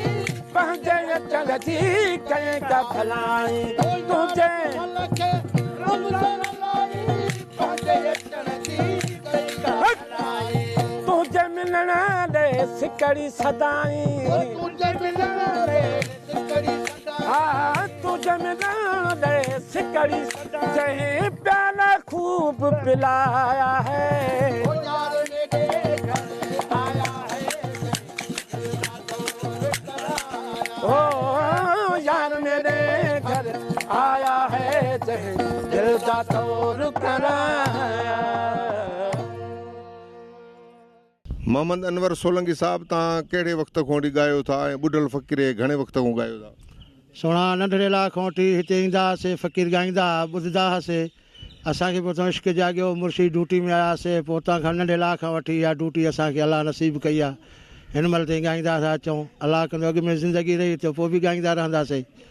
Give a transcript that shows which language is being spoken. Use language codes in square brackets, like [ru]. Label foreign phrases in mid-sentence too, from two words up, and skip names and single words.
[sd] पंहिंजे अचण जी कयईं का भलाई तुंहिंजे बुढ़ल खे रमज़ान लाई पंहिंजे अचण जी कई का भलाई तुंहिंजे मिलण ॾे सिकड़ी सदाई तुंहिंजे मिलण रे सिकड़ी सदा हा तुंहिंजे मिलण ॾे सिकड़ी जंहिं [ur] پیالا خوب پلایا ہے [pa] او یار میرے گھر آیا ہے دل دا دور کرایا او یار میرے گھر آیا ہے جے دل دا دور کرایا [sd] मोहम्मद अनवर सोलंकी साहब तव्हां कहिड़े वक़्त खां वठी ॻायो था ऐं ॿुॾल फ़क़ीर घणे वक़्त खां ॻायो था सोणा नंढड़े लाइ खां वठी हिते ईंदा हुआसीं फ़क़ीर ॻाईंदा ॿुधंदा हुआसीं असांखे पोइ इश्क जाॻियो मुर्शिद ड्यूटी में आयासीं पोइ उतां खां नंढे लाइ खां वठी इहा ड्यूटी असांखे अलाह नसीब कई आहे हिन महिल ताईं ॻाईंदा था अचूं अलाह कंदो अॻु में ज़िंदगी रही त पोइ बि ॻाईंदा रहंदासीं